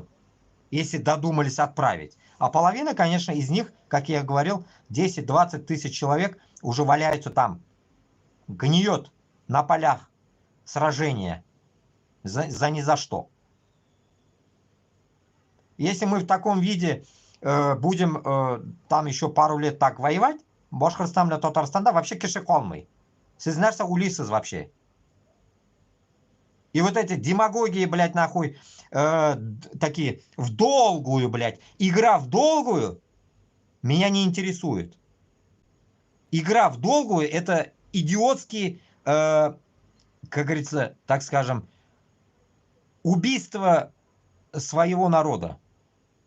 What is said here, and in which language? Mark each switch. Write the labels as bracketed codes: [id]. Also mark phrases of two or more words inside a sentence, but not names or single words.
[ru] Если додумались отправить. А половина, конечно, из них, как я говорил, 10-20 тысяч человек уже валяются там. Гниет на полях сражения. За ни за что. Если мы в таком виде будем там еще пару лет так воевать, Башкортостан для [tt] Татарстанда вообще киши колмый. Siz нәрсе уйлыйсыз вообще? [ru] И вот эти демагогии, блядь, нахуй, такие, в долгую, блядь, игра в долгую меня не интересует. Игра в долгую это идиотские, как говорится, так скажем, убийство своего народа.